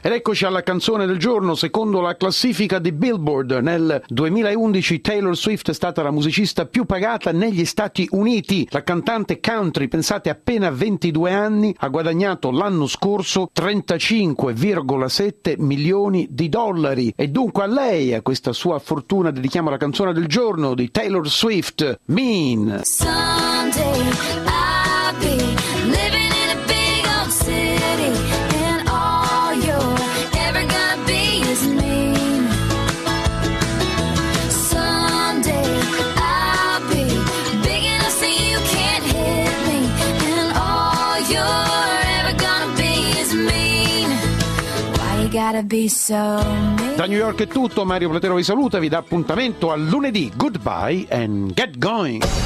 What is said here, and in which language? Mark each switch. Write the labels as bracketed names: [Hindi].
[Italian] Ed eccoci alla canzone del giorno. Secondo la classifica di Billboard, nel 2011 Taylor Swift è stata la musicista più pagata negli Stati Uniti. La cantante country, pensate, appena 22 anni, ha guadagnato l'anno scorso 35,7 milioni di dollari. E dunque a lei, a questa sua fortuna, dedichiamo la canzone del giorno di Taylor Swift, Mean. [English] Someday I'll be living in a big old city and all you're ever gonna be is mean. Someday I'll be big enough so you can't hit me and all you're ever gonna be is mean. Why you gotta be so mean? [Italian] Da New York è tutto, Mario Platero vi saluta, vi dà appuntamento a lunedì. [English] Goodbye and get going.